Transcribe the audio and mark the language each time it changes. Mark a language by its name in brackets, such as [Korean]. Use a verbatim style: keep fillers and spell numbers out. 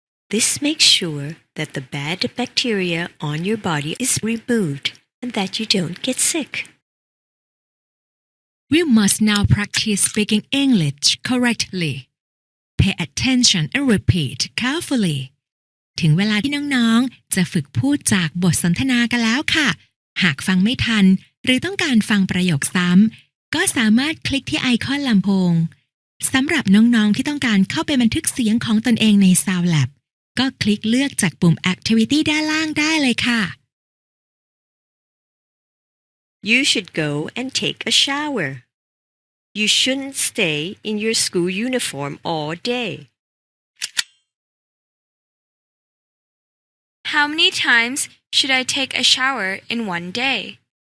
[English] This makes sure that the bad bacteria on your body is removed and that you don't get sick. We must now practice speaking English correctly. Pay attention and repeat carefully. [Thai] ถึงเวลาที่น้องๆจะฝึกพูดจากบทสนทนากันแล้วค่ะหากฟังไม่ทันหรือต้องการฟังประโยคซ้ำก็สามารถคลิกที่ไอคอนลำโพงสำหรับน้องๆที่ต้องการเข้าไปบันทึกเสียงของตนเองใน SoundLab ก็คลิกเลือกจากปุ่ม Activity ด้านล่างได้เลยค่ะ [English] You should go and take a shower. You shouldn't stay in your school uniform all day. How many times should I take a shower in one day?